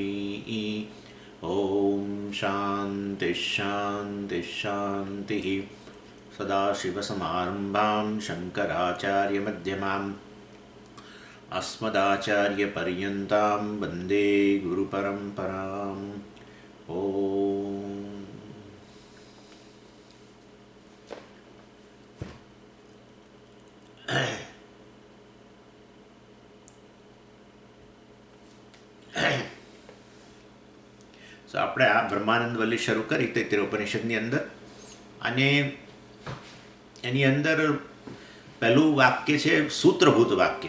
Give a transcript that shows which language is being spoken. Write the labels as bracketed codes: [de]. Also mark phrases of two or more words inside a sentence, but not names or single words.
[sa] ॐ शान्तिः शान्तिः शान्तिः। सदाशिवसमारम्भां शङ्कराचार्यमध्यमाम् अस्मदाचार्यपर्यन्तां वन्दे गुरुपरम्पराम्। [gu] ॐ આપણે આ બ્રહ્માનંદ વલ્લી શરૂ કરી તૈત્તરીય ઉપનિષદની અંદર, અને એની અંદર પહેલું વાક્ય છે સૂત્રભૂત વાક્ય.